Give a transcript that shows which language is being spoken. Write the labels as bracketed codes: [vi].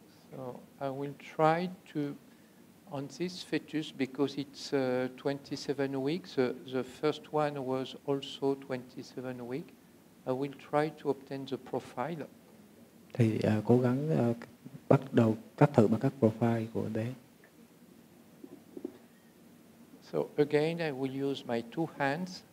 [en] So I will try to, on this fetus, because it's 27 weeks, the first one was also 27 weeks, I will try to obtain the profile. [vi] Thì cố gắng bắt đầu cắt thử bằng các profile của bé. [en] So again, I will use my two hands.